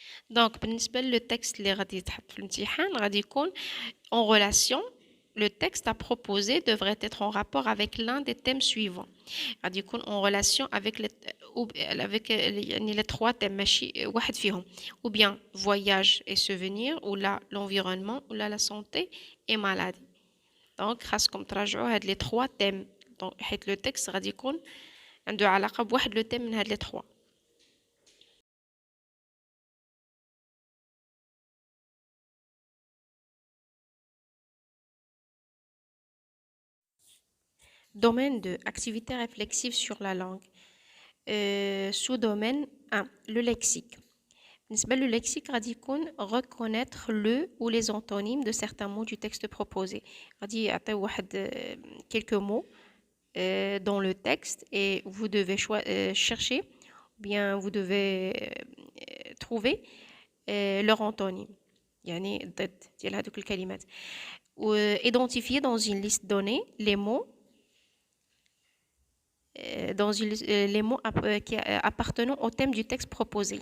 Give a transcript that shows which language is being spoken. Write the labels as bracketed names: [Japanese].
[Arabic] دونك بالنسبة للتكست اللي غادي يتحط في الامتحان غادي يكون [French] en relation. Le texte à proposer devrait être en rapport avec l'un des thèmes suivants. [Arabic] غادي يكون [French] en relation avec [Arabic] يعني [French] les trois thèmes [Arabic] ماشي واحد فيهم. [French] Ou bien voyage et souvenir ou là l'environnement ou là la santé et maladie. [Arabic] دونك خاصكم تراجعوا هاد [French] les trois thèmes. [Arabic] دونك حيت [French] le texte [Arabic] غادي يكون عنده علاقة بواحد [French] le thème [Arabic] من هاد les trois. [French] Domaine 2, activité réflexive sur la langue. Sous-domaine 1, le lexique. Le lexique [Arabic] غادي يكون [French] reconnaître le ou les antonymes de certains mots du texte proposé. [Arabic] غادي يعطيو واحد [French] quelques mots dans le texte et vous devez chercher ou bien vous devez trouver leur antonyme. [Arabic] يعني ضد ديال هذوك الكلمات. [French] Identifier dans une liste donnée les mots dans les mots qui appartenant au thème du texte proposé.